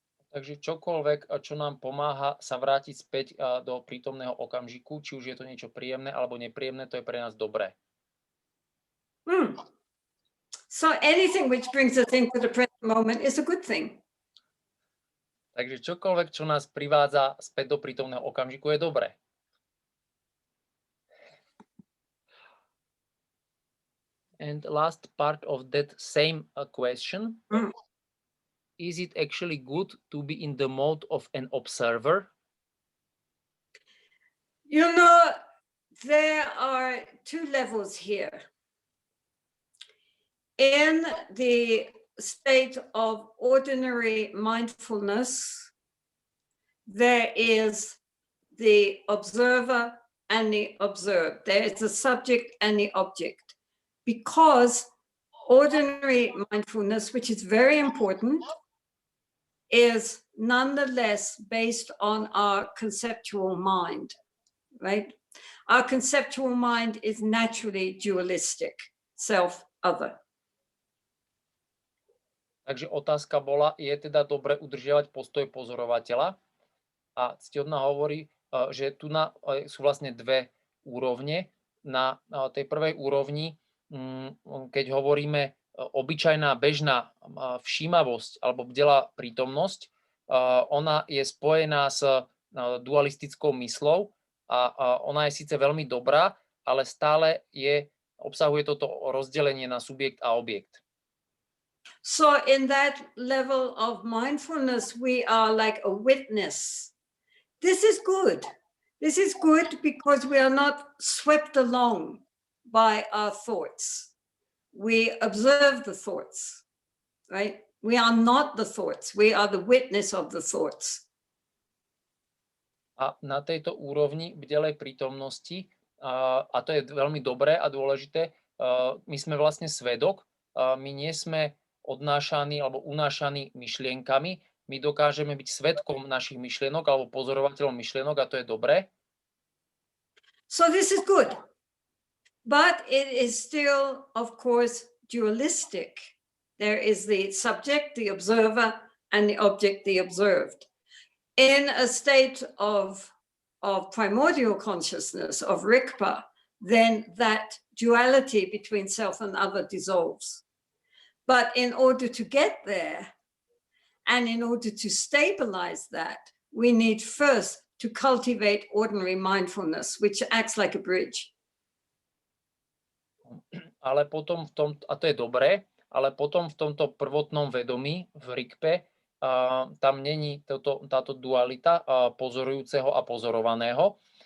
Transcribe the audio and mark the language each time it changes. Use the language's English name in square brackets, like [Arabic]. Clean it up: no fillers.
[Slovak] Takže čokoľvek, čo nám pomáha sa vrátiť späť do prítomného okamžiku, či už je to niečo príjemné alebo nepríjemné, to je pre nás dobré. [English] So anything which brings us into the present moment is a good thing. [Slovak] Takže čokoľvek, čo nás privádza späť do prítomného okamžiku, je dobré. [English] And last part of that same question. Is it actually good to be in the mode of an observer? You know, there are two levels here. In the state of ordinary mindfulness, there is the observer and the observed. There is the subject and the object. Because ordinary mindfulness, which is very important, is nonetheless based on our conceptual mind, right? Our conceptual mind is naturally dualistic, self-other. [Slovak] Takže otázka bola, je teda dobre udržiavať postoj pozorovateľa? A Ctihodná hovorí, že tu sú vlastne dve úrovne. Na tej prvej úrovni, keď hovoríme obyčajná bežná všímavosť alebo bdelá prítomnosť, ona je spojená s dualistickou myslou a ona je síce veľmi dobrá, ale stále obsahuje toto rozdelenie na subjekt a objekt. [English] So in that level of mindfulness, we are like a witness. This is good. This is good because we are not swept along by our thoughts. We observe the thoughts, right? We are not the thoughts. We are the witness of the thoughts. [Slovak] A na tejto úrovni bdelej prítomnosti, a to je veľmi dobré a dôležité, my sme vlastne svedok, my nie sme odnášaní alebo unášaní myšlienkami, my dokážeme byť svedkom našich myšlienok alebo pozorovateľom myšlienok a to je dobré. [English] So this is good. But it is still, of course, dualistic. There is the subject, the observer, and the object, the observed. In a state of primordial consciousness, of Rikpa, then that duality between self and other dissolves. But in order to get there, and in order to stabilize that, we need first to cultivate ordinary mindfulness, which acts like a bridge. [Slovak] Ale potom a to je dobré, ale potom v tomto prvotnom vedomí v Rikpe tam není táto dualita pozorujúceho a pozorovaného.